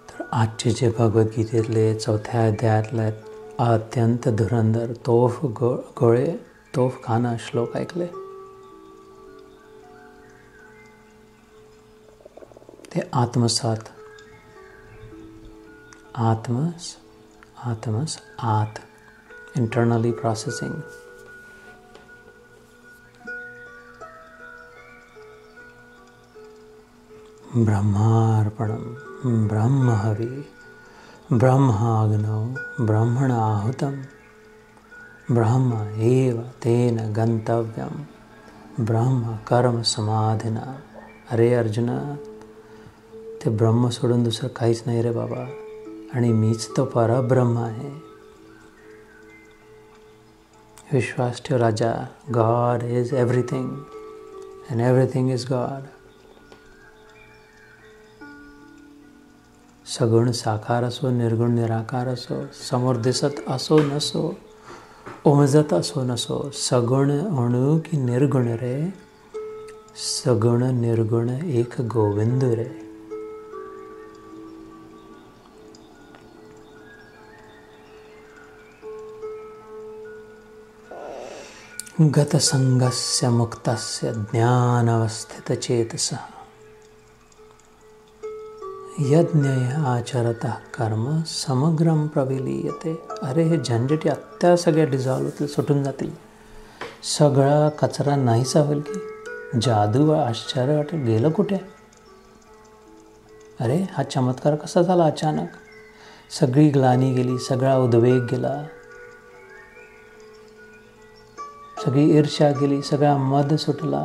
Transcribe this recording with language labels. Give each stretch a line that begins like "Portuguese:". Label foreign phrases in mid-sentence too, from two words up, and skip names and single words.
Marathi: आजचे जे भगवद्गीतेतले 4थ्या अध्यायातले अत्यंत धुरंधर तोफखाना श्लोक ऐकले. ते आत्मसात
English: internally processing.
Sanskrit: ब्रह्मार्पणम ब्रह्महवि ब्रह्माग्नौ ब्रह्मणाहुतं ब्रह्म एव तेन गंतव्यम ब्रह्म कर्म समाधिना.
Marathi: अरे अर्जुना, ते ब्रह्म सोडून दुसरं काहीच नाही रे बाबा, आणि मीच तो परब्रह्म आहे. विश्वास ठेव राजा.
English: God is everything and everything is God.
Marathi: सगुण साकार असो, निर्गुण निराकार असो, समोर दिसत असो नसो, उमजत असो नसो, सगुण अणु की निर्गुण रे, सगुण निर्गुण एक गोविंद रे.
Sanskrit: गतसंगस्य मुक्तस्य ज्ञानावस्थितचेतसः यज्ञ आचरतः कर्म समग्रम प्रविलीयते.
Marathi: अरे हे झंझट आत्ता सगळ्या डिझॉल्व होतील, सुटून जातील. सगळा कचरा नाहीसा होईल की. जादू व आश्चर्य वाटेल गेलं कुठे. अरे हा चमत्कार कसा झाला अचानक. सगळी ग्लानी गेली, सगळा उद्वेग गेला, सगळी ईर्ष्या गेली, सगळा मद सुटला.